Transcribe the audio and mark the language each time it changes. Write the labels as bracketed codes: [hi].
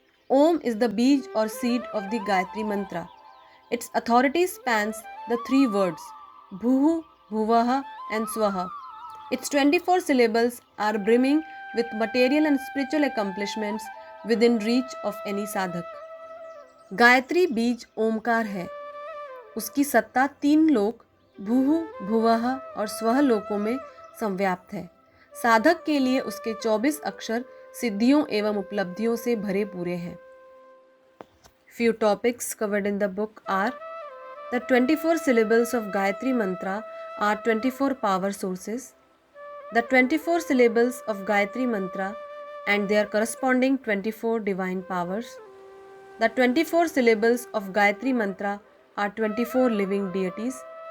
[en] Om is the beej or seed of the Gayatri mantra. Its authority spans the three words Bhuhu, Bhuvaha and Swaha. Its 24 syllables are brimming with material and spiritual accomplishments within reach of any sadhak. [hi] Gayatri बीज ओमकार है। उसकी सत्ता तीन लोक भूहु, भुवः और स्वः लोकों में संव्याप्त है। साधक के लिए उसके 24 अक्षर सिद्धियों एवं उपलब्धियों से भरे पूरे हैं। [en] Few topics covered in the book are: the 24 syllables of Gayatri mantra are 24 power sources. The 24 syllables of Gayatri mantra and their corresponding 24 divine powers. The 24 syllables of Gayatri mantra are 24 living deities.